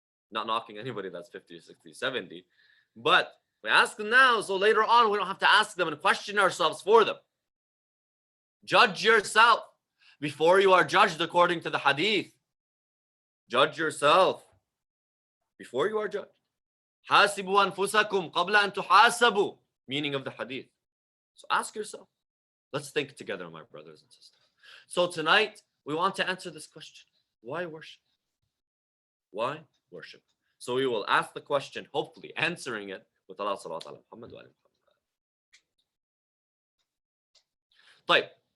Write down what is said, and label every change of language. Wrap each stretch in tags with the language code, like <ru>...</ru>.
<en>Not knocking anybody that's 50, 60, 70. But we ask them now so later on we don't have to ask them and question ourselves for them. Judge yourself before you are judged according to the hadith. Judge yourself before you are judged.</en> <ar>حاسبوا أنفسكم قبل أن تحاسبوا.</ar> <en>Meaning of the hadith. So ask yourself. Let's think together, my brothers and sisters. So tonight, we want to answer this question. Why worship? Why worship? So we will ask the question, hopefully answering it with Allah</en> <ar>sallallahu ala Muhammad wa ala Muhammad.</ar>